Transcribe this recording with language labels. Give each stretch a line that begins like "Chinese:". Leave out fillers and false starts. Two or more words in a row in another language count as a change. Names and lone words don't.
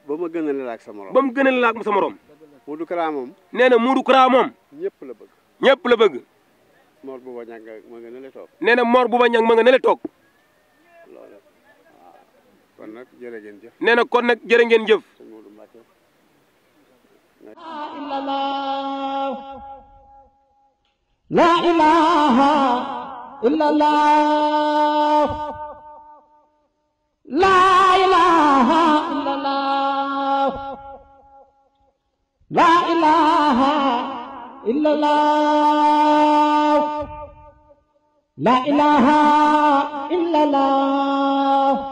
Wolof: ba ma gënale la ak sa morom. ba mu gënal la ak sa morom. Modou Kara moom. nee na Modou Kara moom. ñëpp la bëgg. ñëpp la bëgg. Mor bu ba ñàkk ma nga ne la toog. nee na Mor bu ba ñag ma nga ne la toog. loolu waaw kon nag jërë ngeen jëf. nee na kon nag jërë ngeen jëf. sëñ Modou Mbacke.
Arabic: لا إله إلا الله لا إله إلا الله لا إله إلا الله لا إله إلا الله